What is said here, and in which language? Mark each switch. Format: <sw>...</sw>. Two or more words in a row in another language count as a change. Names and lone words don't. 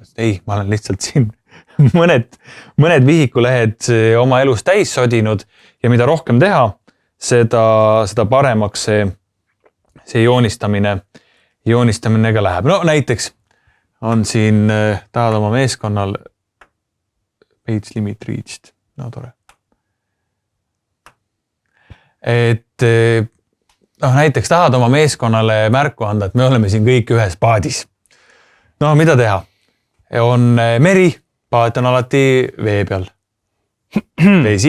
<et>Ei, ma olen lihtsalt siin mõned vihikulehed oma elus täis sodinud ja mida rohkem teha, seda paremaks see joonistamine ka läheb. No näiteks on siin, tahad oma meeskonnal</et> <en>page limit reached.</en> <et>No tore. Et näiteks tahad oma meeskonnale märku anda, et me oleme siin kõik ühes paadis. No mida teha? On meri, paat on alati vee peal. Vesi.</et>